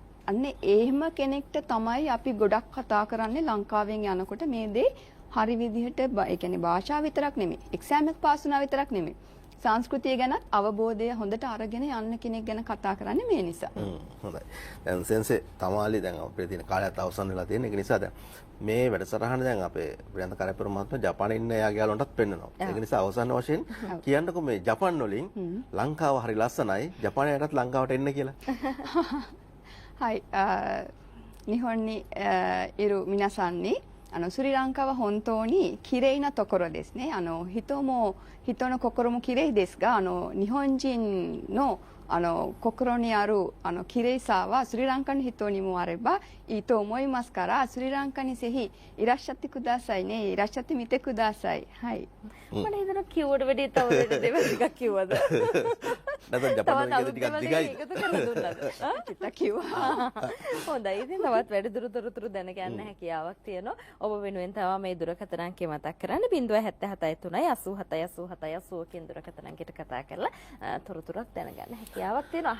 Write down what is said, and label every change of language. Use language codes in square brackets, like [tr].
[si] අන්න එහෙම කෙනෙක්ට තමයි අපි ගොඩක් කතා කරන්නේ ලංකාවෙන් යනකොට මේ දේ හරි විදිහට ඒ කියන්නේ භාෂාව විතරක් නෙමෙයි එක්සෑම් එක පාස් වුණා විතරක් නෙමෙයි සංස්කෘතිය ගැන අවබෝධය හොඳට අරගෙන යන්න කෙනෙක් ගැන කතා කරන්නේ මේ නිසා. හොඳයි. දැන් සෙන්සේ තමාලි දැන් අපේ තියෙන කාලයත් අවසන් වෙලා තියෙන. ඒක නිසා දැන් මේ වැඩසටහන දැන් අපේ ප්‍රියන්ත කරපුර මහත්මයා ජපානයේ ඉන්න එයාගේ යාළුවන්ටත් පෙන්නනවා. ඒක නිසා අවසන් වශයෙන් කියන්නකෝ මේ ජපාන් වලින් ලංකාව හරි ලස්සනයි. ජපානයටත් ලංකාවට එන්න කියලා. [ja] はい、日本にいる皆さんにスリランカは本当に綺麗なところですね。人の心も綺麗ですが、日本人の心にある綺麗さはスリランカの人にもあればいいと思いますから、スリランカにぜひいらっしゃってくださいね。いらっしゃってみてください。はい。 [si] මට හිතෙනවා කිව්වට වැඩිය තව වෙන දේවල් ටිකක් කිව්වද? නැත්නම් ජපානයේ ටිකක් දිගයි. එකතු කරලා දුන්නද? චිත්ත කිව්වා. හොඳයි. ඉතින් තවත් වැඩිදුර තොරතුරු දැන ගන්න හැකියාවක් තියෙනවා. ඔබ වෙනුවෙන් තව මේ දුරකථන අංකය මතක් කරන්න 077 3 87 87 80 කියන දුරකථන අංකයට කතා කරලා තොරතුරක් දැනගන්න හැකියාවක් තියෙනවා.